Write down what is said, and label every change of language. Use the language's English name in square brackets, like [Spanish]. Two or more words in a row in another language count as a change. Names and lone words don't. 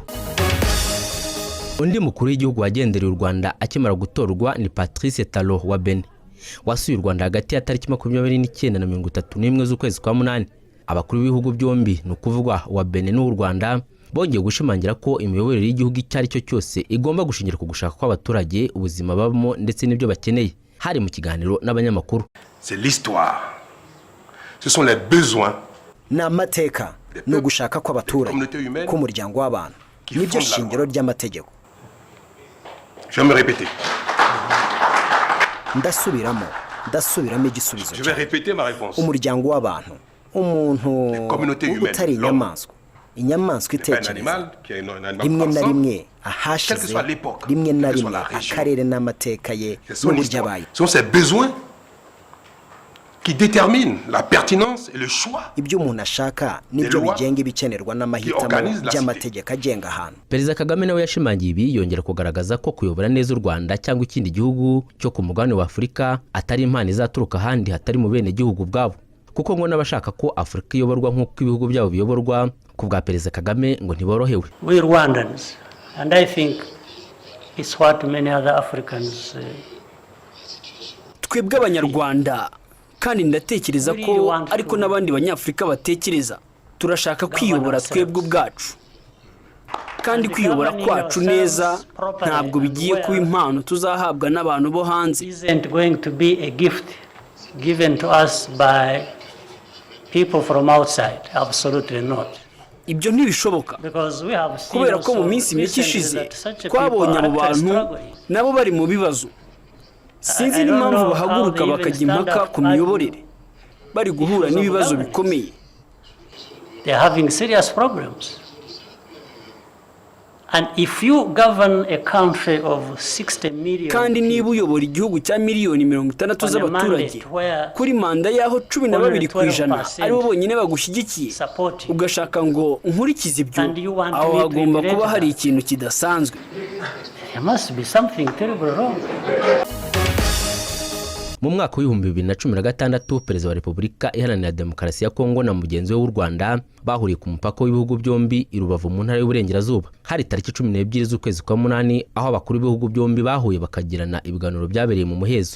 [Kinyarwanda] Undi mukuru w'igihugu wagendereye u Rwanda akimara gutorwa ni Patrice Talon wa Benin, wasuye u Rwanda hagati ya tariki 29 na 31 z'ukwezi kwa munani. Abakuru b'ibihugu byombi ni ukuvugwa wa Benin n'u Rwanda bongeye gushimangira ko imiyoborere y'igihugu icyo ari cyo cyose igomba gushingira ku gushaka kw'abaturage, ubuzima babamo ndetse n'ibyo bakeneye. Hari mu kiganiro n'abanyamakuru. [French] C'est l'histoire. Ce sont les besoins. [Kinyarwanda] N'amateka no gushaka kw'abaturage k'umuryango w'abantu nibyo shingiro ry'amategeko. [French] Je vais me répéter. [Kinyarwanda] Ndasubiramo igisubizo. [French] Je vais répéter ma réponse. [Kinyarwanda] Umuryango w'abantu, umuntu utari inyamaswa, inyamaswa itekereza, rimwe na rimwe ahashize, rimwe na rimwe akarere n'amateka ye n'uburyo abaye. [French] Ce sont ces besoins qui déterminent la pertinence et le choix. [Kinyarwanda] Ibyo umuntu ashaka nibyo bigenga ibikenerwa n'amahitamo by'amategeko agenga ahantu. Perezida Kagame nawe yashimangiye ibi, yongera kugaragaza ko kuyobora neza u Rwanda cyangwa ikindi gihugu cyo ku mugabane wa Afurika atari impano izaturuka ahandi hatari mu bene gihugu bwabo, kuko ngo n'abashaka ko Afurika iyoborwa nk'uko ibihugu byabo biyoborwa ku bwa Perezida Kagame ngo ntiborohewe. [English] We Rwandans, and I think it's what many other Africans [Kinyarwanda] twebwe abanyarwanda, kandi ndatekereza ko ariko n'abandi banyafurika batekereza, turashaka kwiyobora twebwe ubwacu, kandi kwiyobora kwacu neza ntabwo bigiye kuba impano tuzahabwa n'abantu bo hanze. [English] isn't going to be a gift given to us by people from outside. Absolutely not. [Kinyarwanda] Ibyo ntibishoboka, kubera ko mu minsi mike ishize twabonye abo bantu nabo bari mu bibazo. Sinzi n'impamvu bahaguruka bakajya impaka ku miyoborere, bari guhura n'ibibazo bikomeye. [English] They are having serious problems. And if you govern a country of 60 million, [Kinyarwanda] kandi niba uyobora igihugu cya miliyoni 60 z'abaturage kuri manda yaho 12% aribo bonyine bagushyigikiye, ugashaka ngo nkurikize ibyo, aho hagomba kuba hari ikintu kidasanzwe. [English] There must be something terrible wrong. [Kinyarwanda] Mu mwaka wa 2016 Perezida wa Repubulika Iharanira Demokarasi ya Kongo na mugenzi we w'u Rwanda bahuriye ku mupaka w'ibihugu byombi i Rubavu mu ntara y'Uburengerazuba. Hari tariki 12 z'ukwezi kwa munani, aho abakuru b'ibihugu byombi bahuye bakagirana ibiganiro byabereye mu muhezo.